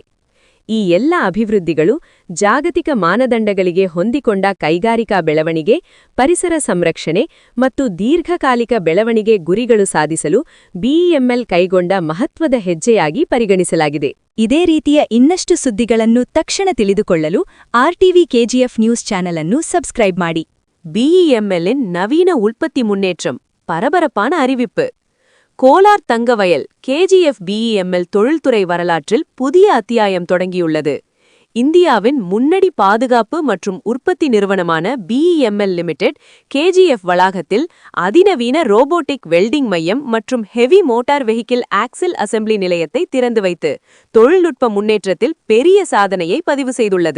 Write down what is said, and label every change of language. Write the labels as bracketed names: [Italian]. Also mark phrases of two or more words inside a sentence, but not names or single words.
[Kannada] ಈ ಎಲ್ಲ ಅಭಿವೃದ್ಧಿಗಳು ಜಾಗತಿಕ ಮಾನದಂಡಗಳಿಗೆ ಹೊಂದಿಕೊಂಡ ಕೈಗಾರಿಕಾ ಬೆಳವಣಿಗೆ, ಪರಿಸರ ಸಂರಕ್ಷಣೆ ಮತ್ತು ದೀರ್ಘಕಾಲಿಕ ಬೆಳವಣಿಗೆ ಗುರಿಗಳು ಸಾಧಿಸಲು ಬಿಇಎಂಎಲ್ ಕೈಗೊಂಡ ಮಹತ್ವದ ಹೆಜ್ಜೆಯಾಗಿ ಪರಿಗಣಿಸಲಾಗಿದೆ. ಇದೇ ರೀತಿಯ ಇನ್ನಷ್ಟು ಸುದ್ದಿಗಳನ್ನು ತಕ್ಷಣ ತಿಳಿದುಕೊಳ್ಳಲು ಆರ್‌ಟಿವಿ ಕೆಜಿಎಫ್ ನ್ಯೂಸ್ ಚಾನೆಲ್ ಅನ್ನು ಸಬ್ಸ್ಕ್ರೈಬ್ ಮಾಡಿ. [Tamil] பிஇஎம்எல்லின் நவீன உற்பத்தி முன்னேற்றம். பரபரப்பான அறிவிப்பு. கோலார் தங்கவயல் கேஜிஎஃப் பிஇஎம்எல் தொழில்துறை வரலாற்றில் புதிய அத்தியாயம் தொடங்கியுள்ளது. இந்தியாவின் முன்னணி பாதுகாப்பு மற்றும் உற்பத்தி நிறுவனமான பிஇஎம்எல் லிமிடெட் கேஜிஎஃப் வளாகத்தில் அதிநவீன [English] robotic welding [Tamil] மையம் மற்றும் [English] heavy motor vehicle axle assembly [Tamil] நிலையத்தை திறந்து வைத்து தொழில்நுட்ப முன்னேற்றத்தில் பெரிய சாதனையை பதிவு செய்துள்ளது.